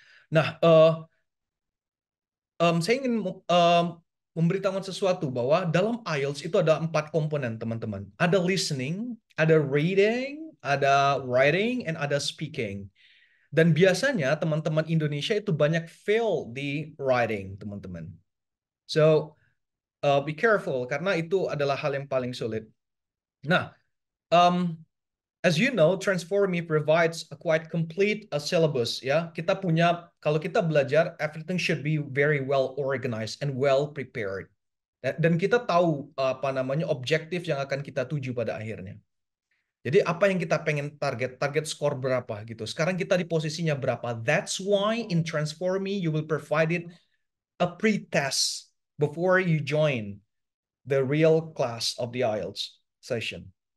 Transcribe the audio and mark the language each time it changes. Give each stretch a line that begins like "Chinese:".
Indonesian: Nah, saya ingin memberitahukan sesuatu bahwa dalam IELTS itu ada 4 komponen, teman-teman. Ada listening, ada reading, ada writing, and ada speaking. Dan biasanya teman-teman Indonesia itu banyak fail di writing, teman-teman.
English: So, be careful
Indonesian: karena itu adalah hal yang paling sulit.
English: Nah, um, as you know, Transform Me provides a quite complete syllabus.
Indonesian: Ya, kita punya kalau kita belajar,
English: everything should be very well organized and well prepared.
Indonesian: Dan kita tahu apa namanya objektif yang akan kita tuju pada akhirnya. Jadi apa yang kita pengen target skor berapa gitu. Sekarang kita di posisinya berapa.
English: That's why in Transform Me you will provided a pre-test before you join the real class of the IELTS session.